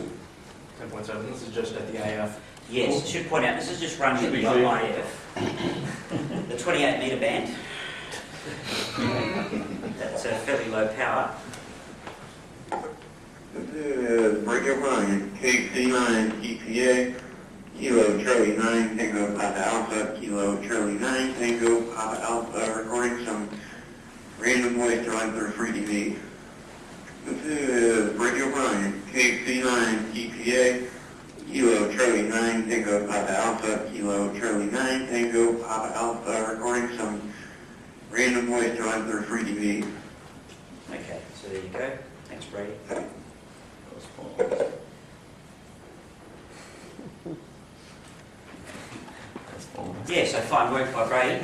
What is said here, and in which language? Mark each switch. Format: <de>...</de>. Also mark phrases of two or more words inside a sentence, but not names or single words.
<en>10.7. This is just at the AF. Yes, I should point out, this is just running at the IF, the 28 metre band. That's a fairly low power. This is radio running KC9 EPA, Kilo Charlie 9 Tango Papa Alpha, Kilo Charlie 9 Tango Papa Alpha, recording some random voice derived through FreeDV. This is Radio Brian, KC9 EPA, Kilo Charlie 9 Tango Papa Alpha, Kilo Charlie 9 Tango Papa Alpha, recording some random voice derived through FreeDV. Okay, so there you go. Thanks, Brady. Yeah, so fine work by Brady.</en>